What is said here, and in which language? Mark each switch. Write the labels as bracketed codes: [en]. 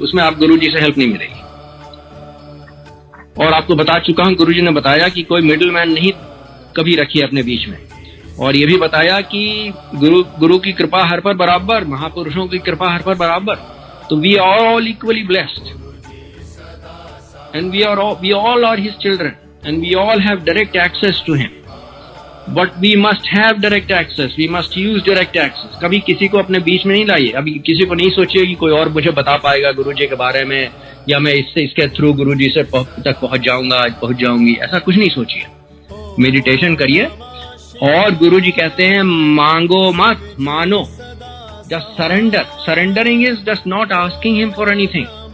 [hi] उसमें आप गुरुजी से हेल्प नहीं मिलेगी. और आपको बता चुका हूं, गुरुजी ने बताया कि कोई मिडिल मैन नहीं कभी रखिए अपने बीच में. और ये भी बताया कि गुरु की कृपा हर पर बराबर, महापुरुषों की कृपा हर पर बराबर. [en] तो we are all equally blessed. And we all are his children, and we all have direct access to him. But we must have direct access. We must use direct access. [hi] कभी किसी को अपने बीच में नहीं लाइए. अभी किसी को नहीं सोचिए कि कोई और मुझे बता पाएगा गुरुजी के बारे में, या मैं इसके थ्रू गुरुजी से तक पहुंच जाऊंगी. ऐसा कुछ नहीं सोचिए. मेडिटेशन करिए. और गुरुजी कहते हैं मांगो मत, मानो. [en] Just surrender. Surrendering is just not asking him for anything.